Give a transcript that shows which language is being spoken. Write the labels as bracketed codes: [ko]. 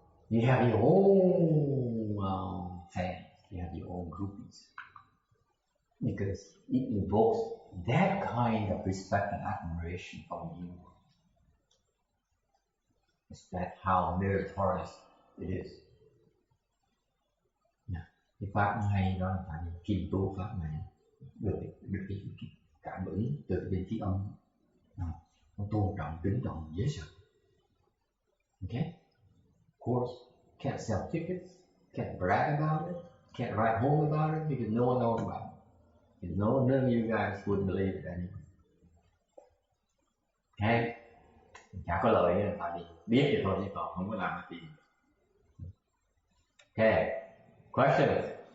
[en] You have your own fans, you have your own groupies. Because it invokes that kind of respect and admiration from you. That's how meritorious it is. [vi] Cái pháp hay đó là phải kiêm tu pháp này được cái cảm ứng từ bên phía âm, nó tôn trọng, kính trọng, dễ sợ. [en] Okay? Of course, can't sell tickets, can't brag about it, can't write home about it because no one knows about it. And none of you guys would believe it anyway. Okay? [vi] Chả có lợi nữa, tại vì biết thì thôi chứ còn không có làm cái gì. [en] Okay. Questions?